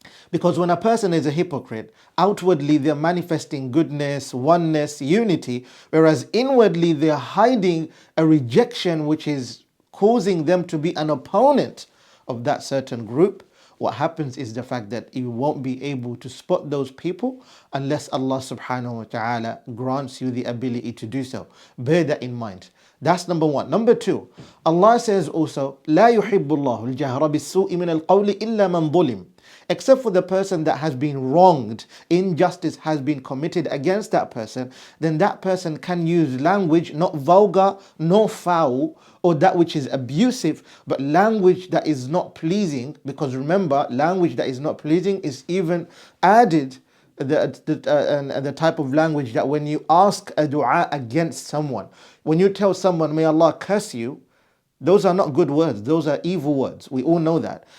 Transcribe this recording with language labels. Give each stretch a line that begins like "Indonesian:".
English: Because when a person is a hypocrite, outwardly they're manifesting goodness, oneness, unity, whereas inwardly they're hiding a rejection which is causing them to be an opponent of that certain group. What happens is the fact that you won't be able to spot those people unless Allah subhanahu wa ta'ala grants you the ability to do so. Bear that in mind. That's number one. Number two, Allah says also,
Arabic: لا يحب الله الجهر بالسوء من القول إلا من ظلم.
English: Except for the person that has been wronged, injustice has been committed against that person, then that person can use language not vulgar, nor foul, or that which is abusive, but language that is not pleasing. Because remember, language that is not pleasing is even added the type of language that when you ask a dua against someone, when you tell someone, may Allah curse you, those are not good words. Those are evil words. We all know that.